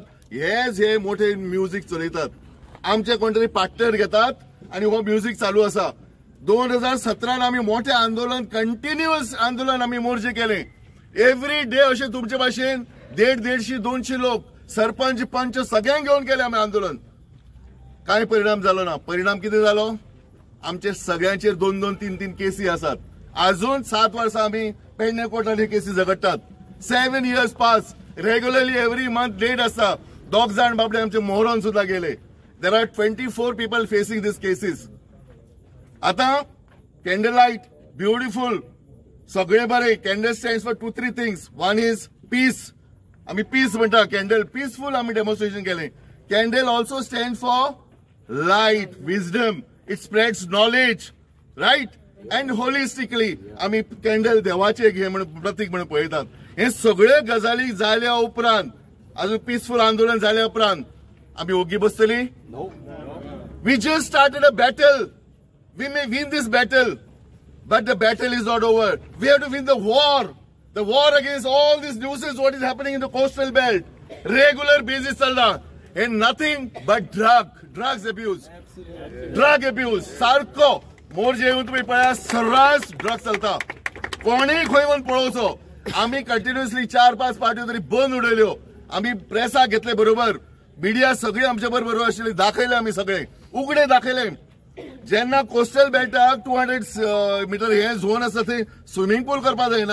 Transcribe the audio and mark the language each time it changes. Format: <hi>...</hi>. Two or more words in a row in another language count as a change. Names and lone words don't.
<kok>हेच हे मोठे म्युझिक चलयतात. आमचे कोण तरी पार्टनर घेतात आणि हो म्युझिक चालू आसा. 2017 आमी मोठे आंदोलन, कंटिन्युअस आंदोलन आमी मोर्चे केले.</kok> <en>every day</en> <kok>असे तुमचे भाशेन 150-200 लोक, सरपंच, पंच सगळ्यांक घेऊन केले आम्ही आंदोलन. काय परिणाम झालो ना. परिणाम किती झालो? आमचे सगळ्यांचेर 2-2, 3-3 केसी आसात. अजून 7 वर्सां आम्ही पेडणे कोर्टात हे केसी झगडटात.</kok> <en>7 years पास. regularly every month date</en> <kok>आसता. 2 जाण बाबडे आमचे मोहरोन सुद्धा गेले.</kok> <en>there are 24 people facing this cases. आता candle light beautiful</en> <kok>सगळे बरे.</kok> <en>candle stands for 2-3 things. one is peace.</en> <kok>आम्ही पीस म्हणटा.</kok> <en>candle peaceful</en> <kok>आम्ही डेमॉन्स्ट्रेशन केले.</kok> <en>candle also stand for light, विजडम. it spreads knowledge, right. and holistically</en> <kok>आम्ही कॅन्डल देवाचे घे म्हणून प्रतीक म्हणून पळयतात. हे सगळे गजाली जाल्या उपरांत, अजून पीसफुल आंदोलन जाल्या उपरांत आम्ही ओगी बसतली?</kok> <en>we just started a battle. We may win this battle, but the battle is not over. We have to win the war. The war against all this nuisance, what is happening in the coastal belt. Regular basis chalna. And nothing but drugs abuse. Drug abuse.</en> <kok>सारको मोर जेवून तुम्ही पळया सर्रास ड्रग्स चलता. कोणी खंय वचून पळोवचो. आम्ही कंटिन्युअसली 4-5 पार्ट्यो तरी बंद उडयल्यो. आम्ही प्रेसाक घेतले बरोबर. मीडिया सगळी आमच्या बरोबर आशिल्ली. दाखयले आम्ही सगळे. उगडे दाखयले. जेन्ना</kok> <en>coastal beltak</en> <kok>200 मीटर हे झोन आसा थंय स्विमींग पूल करपाक जायना.</kok>